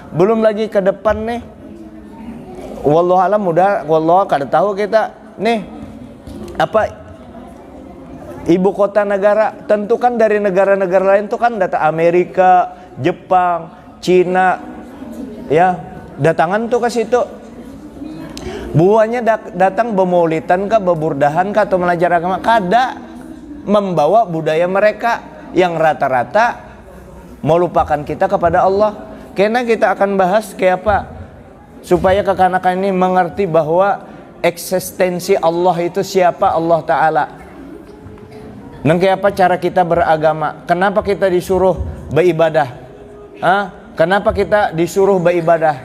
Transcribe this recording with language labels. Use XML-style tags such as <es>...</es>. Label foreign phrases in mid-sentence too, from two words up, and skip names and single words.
<id>Belum lagi ke depan nih.</id> <ar>والله أعلم,</ar> <id>mudah wallahu kada tahu kita nih apa ibu kota negara. Tentu kan dari negara-negara lain tuh kan data Amerika, Jepang, Cina, ya datangan tuh ke situ. Buahnya datang bemaulidan kah, beburdahan kah, atau belajar agama, kada membawa budaya mereka yang rata-rata melupakan kita kepada Allah. Karena kita akan bahas kayak apa supaya kekanakan ini mengerti bahwa eksistensi Allah itu siapa, Allah Ta'ala. Dan kayak apa cara kita beragama, kenapa kita disuruh beribadah, kenapa kita disuruh beribadah.</id>